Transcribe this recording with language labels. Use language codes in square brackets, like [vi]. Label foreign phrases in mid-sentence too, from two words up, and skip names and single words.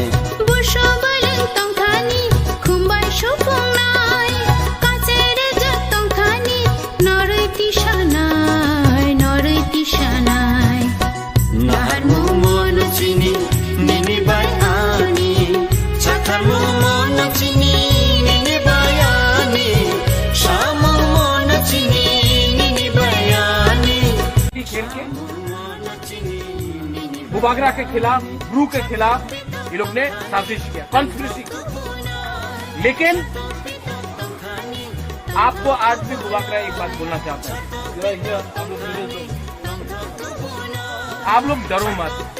[trp] Busho baleng tongthani khumbai shupungnai kachere jak tongthani noroi tisanai nahar mu mon chini nini bai ani chathar mu mon chini nini bai ani shamu mon chini nini bai ani [hi] खेल के बुबागरा के खिलाफ, ब्रू के खिलाफ ये लोग ने साजिश किया, कॉन्स्पिरेसी की। लेकिन आपको आज भी बुबागरा एक बात बोलना चाहता है, आप लोग डरो मत।